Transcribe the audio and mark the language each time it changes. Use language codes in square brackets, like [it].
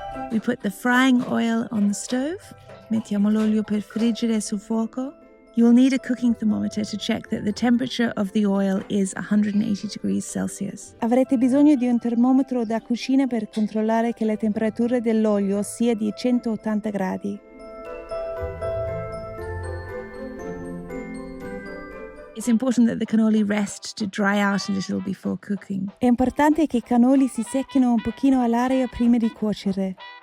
[en] We put the frying oil on the stove. [it] Mettiamo l'olio per friggere sul fuoco. [en] You will need a cooking thermometer to check that the temperature of the oil is 180 degrees Celsius. [it] Avrete bisogno di un termometro da cucina per controllare che la temperatura dell'olio sia di 180 gradi. [en] It's important that the cannoli rest to dry out a little before cooking. [it] È importante che i cannoli si secchino un pochino all'aria prima di cuocere.